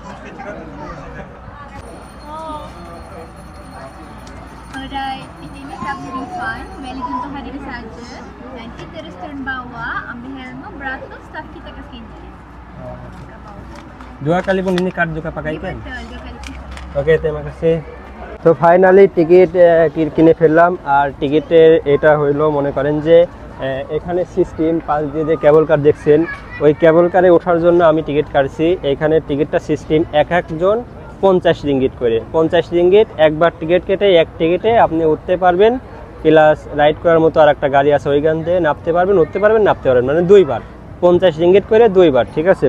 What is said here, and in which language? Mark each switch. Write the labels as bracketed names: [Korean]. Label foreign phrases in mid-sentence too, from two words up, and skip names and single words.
[Malay] Alright, ini tak boleh refund. Valid untuk hari ini saja. Nanti terus turun bawah, ambil helmet, beratur, staff kita kasih ini. 2 kali pun ini card juga pakai kan? Betul, 2 kali. [Bangla] ওকে, [Malay] terima kasih। [Bangla] তো ফাইনালি টিকিট কিনে ফেললাম। আর টিকিটের এটা হইলো মনে করেন যে এখানে সিস্টেম পাশ দিয়ে যে [English] cable car [Bangla] দেখছেন, ওই [English] cable car [Bangla] ওঠার জন্য আমি টিকিট কাটছি। এখানে টিকিটটা সিস্টেম এক একজন 50 রিঙ্গিট করে, 50 রিঙ্গিট একবার টিকিট কেটে এক টিকিটে আপনি উঠতে পারবেন, প্লাস রাইড করার মতো আর একটা গাড়ি আছে ওইখান থেকে নামতে পারবেন, উঠতে পারবেন, নামতে পারবেন, মানে 2 বার 50 রিঙ্গিট করে 2 বার, ঠিক আছে?